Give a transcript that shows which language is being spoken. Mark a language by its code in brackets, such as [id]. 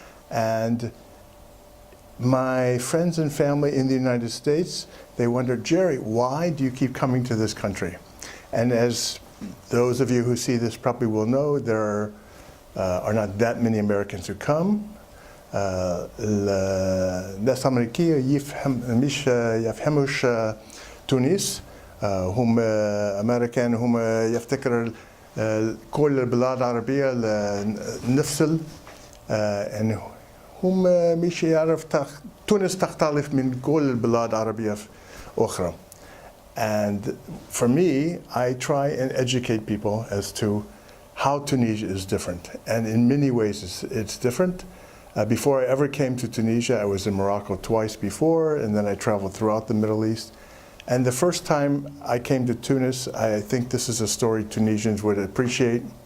[en] And my friends and family in the United States, they wonder, Jerry, why do you keep coming to this country? And as those of you who see this probably will know, there are not that many Americans who come. [ar] الناس الأمريكية مش يفهموش تونس، هم أمريكان، هم يفتكروا كل البلاد العربية نفس يعني هم مش يعرف تونس تختلف من كل البلاد العربية أخرى. [en] And for me, I try and educate people as to how Tunisia is different, and in many ways it's different. Before I ever came to Tunisia, I was in Morocco twice before, and then I traveled throughout the Middle East. And the first time I came to Tunis, I think this is a story Tunisians would appreciate.